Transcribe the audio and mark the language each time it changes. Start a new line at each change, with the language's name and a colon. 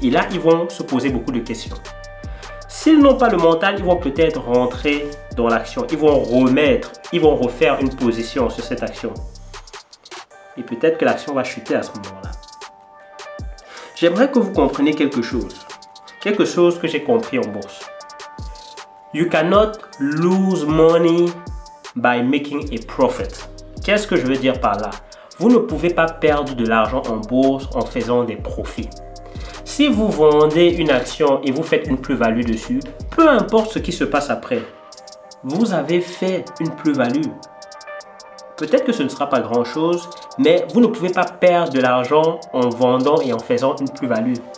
French: Et là, ils vont se poser beaucoup de questions. S'ils n'ont pas le mental, ils vont peut-être rentrer dans l'action. Ils vont refaire une position sur cette action. Et peut-être que l'action va chuter à ce moment-là. J'aimerais que vous compreniez quelque chose. Quelque chose que j'ai compris en bourse.
English: You cannot lose money by making a profit.
French: Qu'est-ce que je veux dire par là? Vous ne pouvez pas perdre de l'argent en bourse en faisant des profits. Si vous vendez une action et vous faites une plus-value dessus, peu importe ce qui se passe après, vous avez fait une plus-value. Peut-être que ce ne sera pas grand-chose, mais vous ne pouvez pas perdre de l'argent en vendant et en faisant une plus-value.